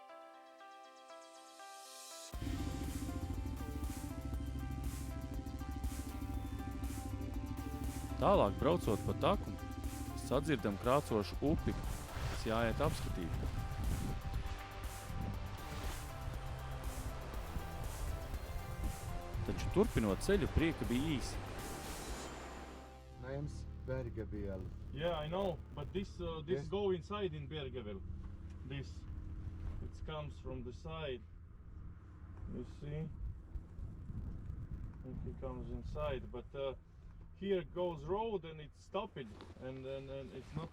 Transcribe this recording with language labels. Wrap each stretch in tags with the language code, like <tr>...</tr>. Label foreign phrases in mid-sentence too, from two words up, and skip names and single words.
<lv>Tālāk braucot pa taku, sadzirdam krācošu upi, kas jāiet apskatīt. Taču turpinot ceļu, prieka bija īsi.</lv> <en>Name's Bergebiel. Yeah, I know, but this Yes. go inside in Bergevel. This, it comes from the side. You see? If it comes inside, but here goes road and it's stopped, and it's not.</en>